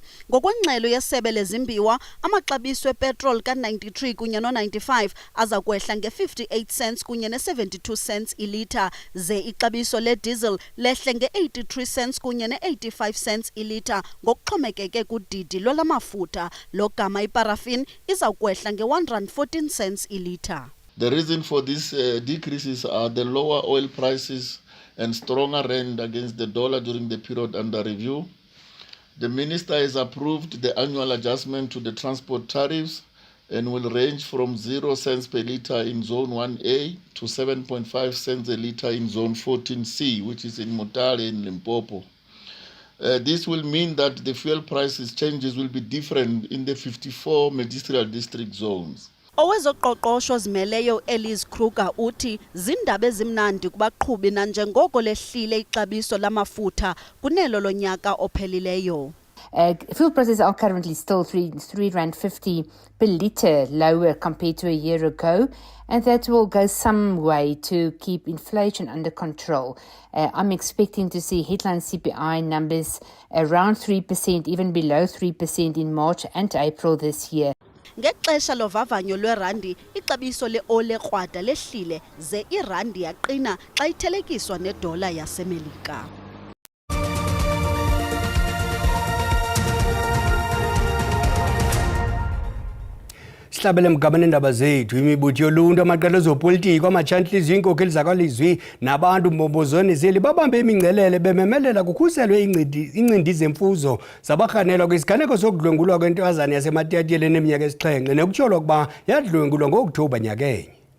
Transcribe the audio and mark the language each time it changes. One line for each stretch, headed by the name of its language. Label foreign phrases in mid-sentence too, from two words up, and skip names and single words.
Xhosa: Ngokwengxelo yesebe lezimbiwa, amaxabiso epetroli ka-93 kunye no-95 aza kwehla nge-58 cents kunye ne-72 cents ilita, ze ixabiso lediesel lehle nge-83 cents kunye ne-85 cents ilita ngokuxhomekeke kudidi lwalamafutha. Lo gama iparafini iza kwehla nge-114 cents ilita.
English: The reason for these decreases are the lower oil prices and stronger rand against the dollar during the period under review. The minister has approved the annual adjustment to the transport tariffs and will range from 0 cents per litre in Zone 1A to 7.5 cents a litre in Zone 14C, which is in Motale and Limpopo. This will mean that the fuel prices changes will be different in the 54 magisterial district zones.
Xhosa: Owezoqoqosho zimeleyo Elise Kruger uthi zindaba ezimnandi kubaqhubi nanjengoko lehlile ixabiso lamafutha kunelo lonyaka ophelileyo.
English: Fuel prices are currently still R3.50 per litre lower compared to a year ago, and that will go some way to keep inflation under control. I'm expecting to see headline CPI numbers around 3%, even below 3% in March and April this year.
Xhosa: ngexesha lovavanyo lwerandi ixabiso le-ole krwada lehlile ze irandi yaqina xa ithelekiswa nedola yaseMelika. Sihlabele mgabane ndaba zethu imibutho yoluntu amaqela ezopolitiko amajantliziyo iinkokheli zakwalizwi nabantu mbombozweni zeli babambe imingcelele bememelela kukhuselwe iincindi zemfuzo zabarhanelwa kwisiganeko sokudlwengulwa kwentwazana yasematyatyeleni eminyaka esixhenxe nekutyholwa ukuba yadlwengulwa ngo-Okthobha nyakenye.